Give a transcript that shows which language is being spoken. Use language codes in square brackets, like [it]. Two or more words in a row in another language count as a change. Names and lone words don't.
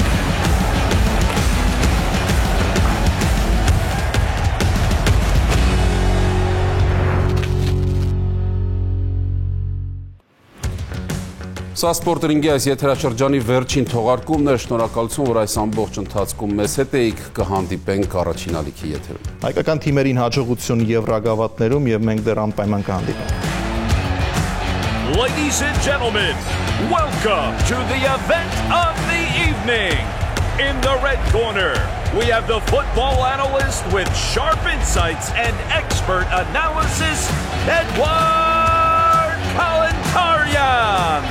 [hy] Սա Սպորտինգի այս եթերաշրջանի վերջին թողարկումն է, շնորհակալություն, որ այս ամբողջ ընթացքում մեզ հետ էիք, կհանդիպենք առաջին ալիքի եթերում։ Հայկական թիմերին հաջողություն Եվրագավաթներում եւ մենք դեռ անպայման կհանդիպենք։ [en] Ladies and gentlemen, welcome to the event of the evening. In the red corner, we have the football analyst with sharp insights and expert analysis, Edward Kalantarian.